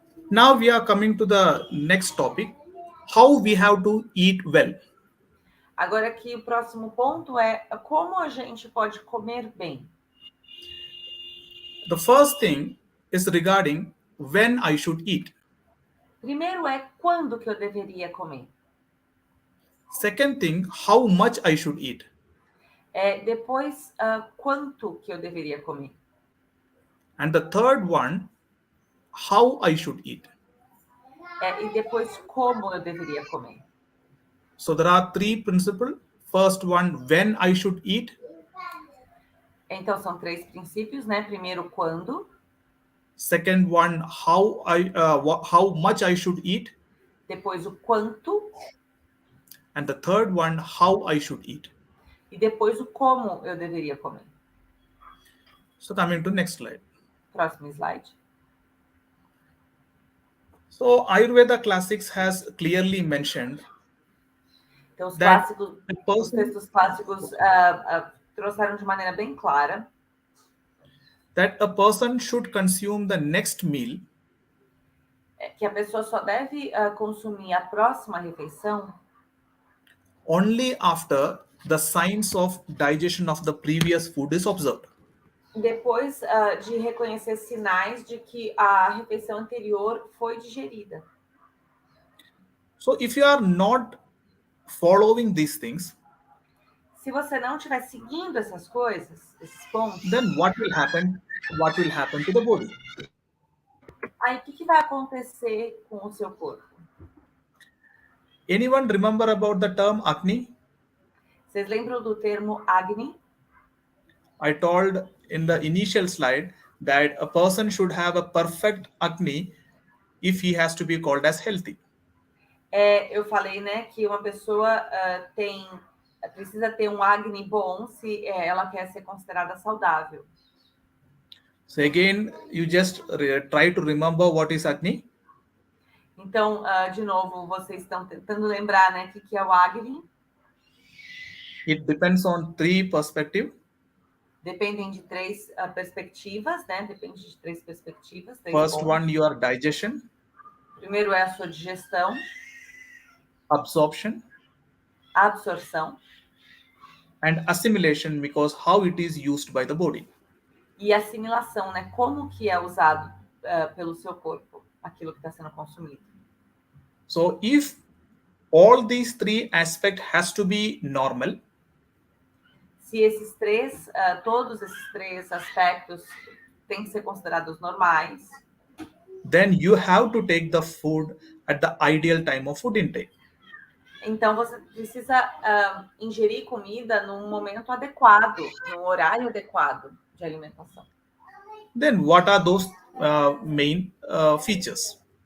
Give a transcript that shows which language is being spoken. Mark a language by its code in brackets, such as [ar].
[en] Now we are coming to the next topic, how we have to eat well. [pt] Agora aqui o próximo ponto é como a gente pode comer bem. [en] The first thing is regarding when I should eat. [pt] Primeiro é quando que eu deveria comer. [en] Second thing, how much I should eat. [pt] Depois, quanto que eu deveria comer. [en] And the third one, how I should eat. [pt] E depois, como eu deveria comer. [en] So there are 3 principles. First one, when I should eat. [pt] Então, são 3 princípios, né? Primeiro, quando. [en] Second one, how much I should eat. [pt] Depois, o quanto. [en] And the third one, how I should eat. [pt] E depois, o como eu deveria comer. [en] So coming to next slide. [pt] Próximo slide. [en] So Ayurveda classics has clearly mentioned [pt] então, os textos clássicos trouxeram de maneira bem clara [en] that a person should consume the next meal [pt] que a pessoa só deve consumir a próxima refeição [en] only after the signs of digestion of the previous food is observed. [pt] Depois de reconhecer sinais de que a refeição anterior foi digerida. [en] So if you are not following these things, [pt] se você não estiver seguindo essas coisas, esses pontos, [en] then what will happen? What will happen to the body? [pt] Aí o que vai acontecer com o seu corpo? [en] Anyone remember about the term Agni? [pt] Vocês lembram do termo Agni? [en] I told in the initial slide that a person should have a perfect Agni if he has to be called as healthy. [pt] Eu falei, né, que uma pessoa precisa ter um Agni bom se ela quer ser considerada saudável. [en] So again, you just try to remember what is Agni. [pt] Então, de novo, vocês estão tentando lembrar, né, o que é o Agni? [en] It depends on 3 perspectives. [pt] Dependem de 3 perspectivas, né? Depende de 3 perspectivas. 3 [en] First [pt] pontos. [en] one, your digestion. [pt] Primeiro é a sua digestão. [en] Absorption. [pt] Absorção. [en] And assimilation, because how it is used by the body. [pt] E assimilação, né? Como que é usado pelo seu corpo, aquilo que está sendo consumido. [en] So if all these 3 aspects has to be normal, [pt] se todos esses 3 aspectos têm que ser considerados normais, [en] then you have to take the food at the ideal time of food intake. [pt] Então você precisa ingerir comida num momento adequado, num horário adequado de alimentação. [en] Then what are those main features?